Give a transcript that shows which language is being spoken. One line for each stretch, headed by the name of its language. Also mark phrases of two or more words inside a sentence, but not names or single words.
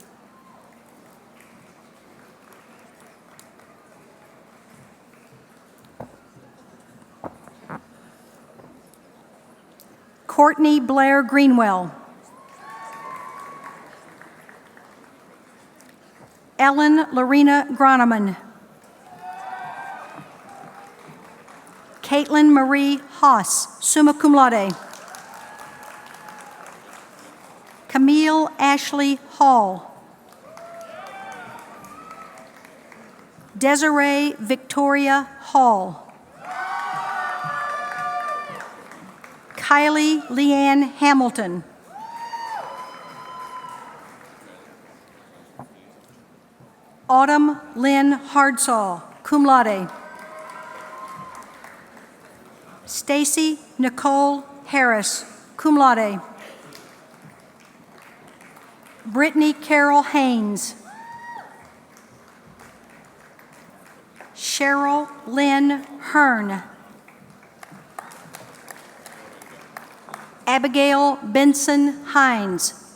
English: Courtney Blair Greenwell. Ellen Lorena Groneman. Caitlin Marie Haas,
Latin: summa cum laude.
English: Camille Ashley Hall. Desiree Victoria Hall. Kylie Leanne Hamilton. Autumn Lynn Hardsaw,
Latin: cum laude.
English: Stacy Nicole Harris,
Latin: cum laude.
English: Brittany Carol Haynes. Cheryl Lynn Hearn. Abigail Benson Hines.